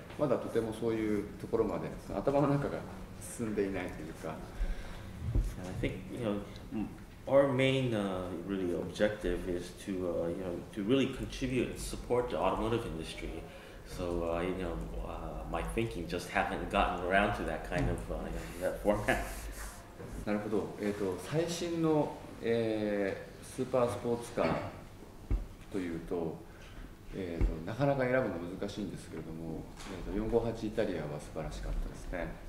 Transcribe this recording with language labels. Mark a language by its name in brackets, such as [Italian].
[Japanese] まだとてもそういうところまで頭の中が進んでいないというか。 [English] I think our main really objective is to to really contribute and support the automotive industry. So my thinking just haven't gotten around to that kind of that format. [Japanese] なるほど。最新の、スーパースポーツカーというと、なかなか選ぶの難しいんですけれども、458イタリアは素晴らしかったですね。